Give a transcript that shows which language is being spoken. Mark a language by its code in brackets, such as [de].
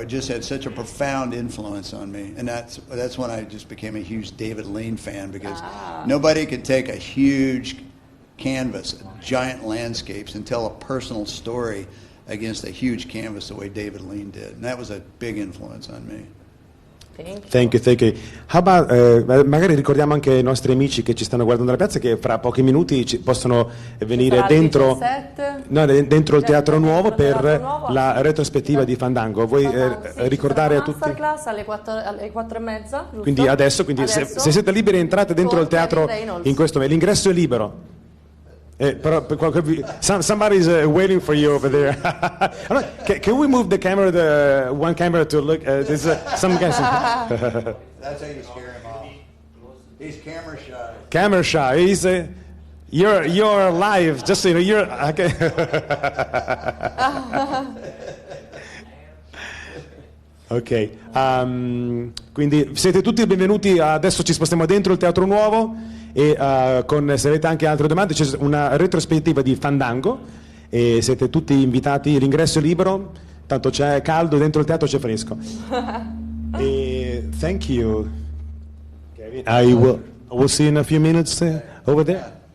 [en] It just had such a profound influence on me. And that's when I just became a huge David Lean fan, because nobody could take a huge canvas, giant landscapes, and tell a personal story against a huge canvas the way David Lean did. And that was a big influence on me. Thank you. How about, [it] magari ricordiamo anche ai nostri amici che ci stanno guardando alla piazza che fra pochi minuti possono venire dentro, dentro il Teatro Nuovo per la retrospettiva di Fandango. Vuoi ricordare a tutti? Masterclass alle 4:30, giusto? Quindi adesso. Se siete liberi entrate dentro il teatro in questo momento. L'ingresso è libero. Però [en] somebody's waiting for you over there. Can we move the camera, one camera to look? There's some guys. That's how you scare him off. He's camera shy. Camera shy. He's you're live. Just so you know, you're. Okay. Ok. [it] Quindi siete tutti benvenuti. Adesso ci spostiamo dentro il Teatro Nuovo. E se avete anche altre domande c'è una retrospettiva di Fandango e siete tutti invitati, l'ingresso è libero, tanto c'è caldo, dentro il teatro c'è fresco. [en] E thank you. I will see you in a few minutes over there.